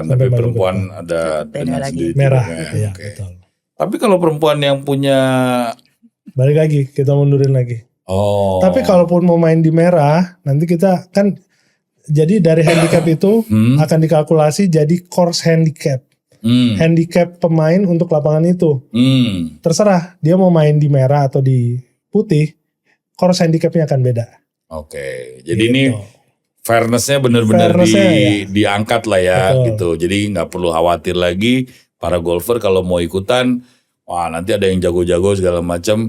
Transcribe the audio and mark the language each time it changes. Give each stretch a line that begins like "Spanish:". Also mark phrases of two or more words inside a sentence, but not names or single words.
Indonesian: Sampai tapi maju ke perempuan depan. ada Beda dengan lagi. sendiri Merah, T-boxnya. iya Oke. betul. Tapi kalau perempuan yang punya Balik lagi, kita mundurin lagi. oh. Tapi kalaupun mau main di merah, nanti kita kan jadi dari handicap itu akan dikalkulasi jadi
English: course handicap.
Indonesian: Handicap pemain untuk lapangan itu. Terserah dia mau main di merah atau di putih,
English: course handicapnya
Indonesian: akan beda. Oke. Jadi Gitu. ini fairness-nya benar-benar Fairness-nya, diangkat lah ya Betul. gitu. Jadi nggak perlu khawatir lagi para golfer kalau mau ikutan, wah nanti ada yang jago-jago segala macam.